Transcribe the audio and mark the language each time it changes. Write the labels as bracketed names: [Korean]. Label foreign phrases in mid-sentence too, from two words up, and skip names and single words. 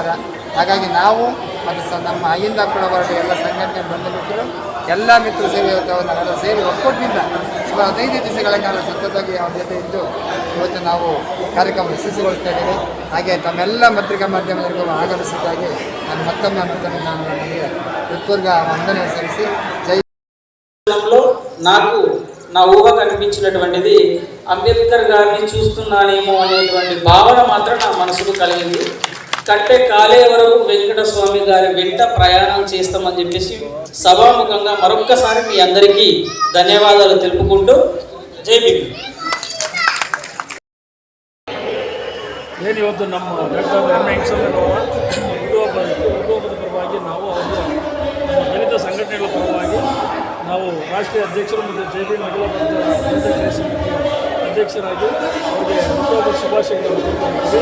[Kannada] ಹಾಗಾಗಿ ನಾವು ಮತ್ತು ನಮ್ಮ ಆಗಿಂದ ಕೂಡ ಹೊರಟು ಎಲ್ಲ ಸಂಘಟನೆ ಬಂಧುಮಿತ್ರರು ಎಲ್ಲ ಮಿತ್ರರು ಸೇರಿ ಇವತ್ತು ನಾವೆಲ್ಲ ಸೇರಿ ಒಕ್ಕೂಟದಿಂದ ಸುಮಾರು 15 ದಿವಸಗಳ ಕಾಲ ಸತತವಾಗಿ ಅವ್ರ ಜೊತೆ ಇದ್ದು ಇವತ್ತು ನಾವು ಕಾರ್ಯಕ್ರಮ ಯಶಸ್ವಿಗೊಳಿಸ್ತಾ ಇದ್ದೀವಿ. ಹಾಗೆ ತಮ್ಮೆಲ್ಲ ಪತ್ರಿಕಾ ಮಾಧ್ಯಮದವರಿಗೂ ಆಗಮಿಸಿದ್ದಾಗಿ ನಾನು ಮತ್ತೊಮ್ಮೆ ನಾನು ನನಗೆ ಹೃತ್ಪೂರ್ವಕ ವಂದನೆ ಸಲ್ಲಿಸಿ ಜೈ. [Telugu] నాకు నా ఊహ కనిపించినటువంటిది అంబేద్కర్ గారిని చూస్తున్నానేమో అనేటువంటి భావన మాత్రం నా మనసుకు కలిగింది. కట్టే కాలే వరకు వెంకటస్వామి గారి వెంట ప్రయాణం చేస్తామని చెప్పేసి సభాముఖంగా మరొక్కసారి మీ అందరికీ ధన్యవాదాలు తెలుపుకుంటూ జై భీమ్. [Kannada] ಏನು ಇವತ್ತು ನಮ್ಮ ಡಾಕ್ಟರ್ ಎಂ ವೆಂಕಟಸ್ವಾಮಿರವರ ಹುಟ್ಟುಹಬ್ಬದ ಪರವಾಗಿ ನಾವು ಅವರು ನಮ್ಮ ದಲಿತ ಸಂಘಟನೆಗಳ ಪರವಾಗಿ ನಾವು ರಾಷ್ಟ್ರೀಯ ಅಧ್ಯಕ್ಷರು ಮತ್ತು JB ಮಹಿಳಾ ದಲಿತ ಸಮಿತಿಯ ಅಧ್ಯಕ್ಷರಾಗಿ ಅವರಿಗೆ ಹುಟ್ಟುಹಬ್ಬದ ಶುಭಾಶಯಗಳನ್ನು ಕೊಡ್ತೀವಿ.